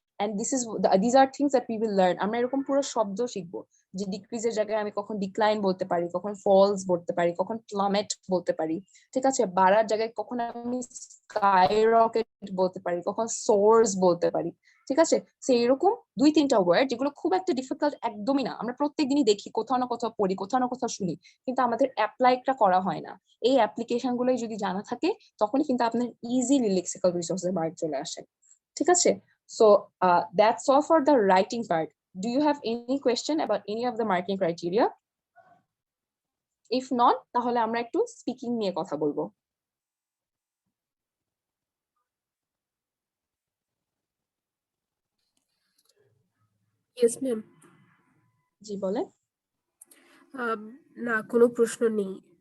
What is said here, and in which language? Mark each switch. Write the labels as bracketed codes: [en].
[en] and these are things that we will learn. [bn] আমরা এরকম পুরো শব্দ শিখবো যে ডিক্রিজের জায়গায় আমি কখন ডিক্লাইন বলতে পারি, কখন ফলস বলতে পারি, কখন প্লামেট বলতে পারি, ঠিক আছে? বাড়ার জায়গায় কখন আমি স্কাই রকেট বলতে পারি, কখন সোর্স বলতে পারি, ঠিক আছে? সো এরকম 2-3টা ওয়ার্ড যেগুলো খুব একটা ডিফিকাল্ট একদমই না, আমরা প্রত্যেকদিনই দেখি, কোথাও না কোথাও পড়ি, কোথাও না কোথাও শুনি, কিন্তু আমাদের অ্যাপ্লাইটা করা হয় না। এই অ্যাপ্লিকেশন গুলোই যদি জানা থাকে তখনই কিন্তু আপনার ইজিলি লেক্সিক্যাল রিসোর্সের মার্ক চলে আসে, ঠিক আছে? [en] So that's all for the writing part. Do you have any question about any of the marking criteria? If not, [bn] তাহলে আমরা একটু স্পিকিং নিয়ে কথা বলবো। [en] Yes ma'am. [bn] জি বলেন। না, কোনো প্রশ্ন নেই।